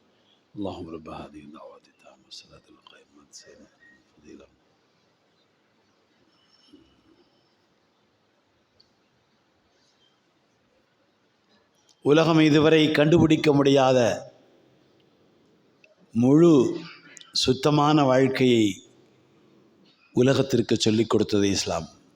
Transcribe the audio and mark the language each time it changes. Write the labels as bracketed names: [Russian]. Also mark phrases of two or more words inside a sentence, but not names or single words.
[Arabic] اللهم رب هذه الدعوات التامة والصلاة القائمة سيدنا فضيلة. [Tamil] உலகம் இதுவரை கண்டுபிடிக்க முடியாத முழு சுத்தமான வாழ்க்கையை உலகத்திற்கு சொல்லிக் கொடுத்தது இஸ்லாம்.